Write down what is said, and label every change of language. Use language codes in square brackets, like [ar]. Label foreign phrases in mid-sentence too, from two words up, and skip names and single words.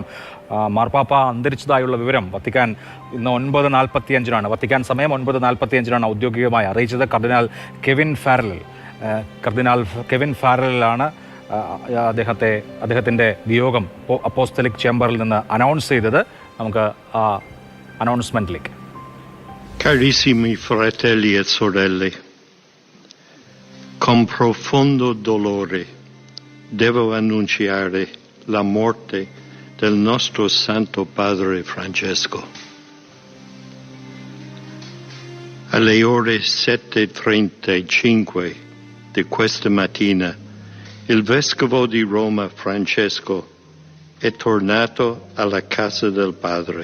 [ml] മാർപ്പാപ്പ അന്തരിച്ചതായുള്ള വിവരം വത്തിക്കാൻ ഇന്ന് 9:45 വത്തിക്കാൻ സമയം 9:45 ഔദ്യോഗികമായി അറിയിച്ചത്. കർദിനാൾ കെവിൻ ഫാരലാണ് അദ്ദേഹത്തിൻ്റെ വിയോഗം അപ്പോസ്തലിക് ചേംബറിൽ നിന്ന് അനൗൺസ് ചെയ്തത്. നമുക്ക് ആ അനൗൺസ്മെൻറ്റിലേക്ക്. [it] Carissimi fratelli e sorelle, con profondo dolore devo annunciare la morte del nostro Santo Padre Francesco. Alle ore 7:35 di questa mattina il Vescovo di Roma Francesco è tornato alla casa del Padre.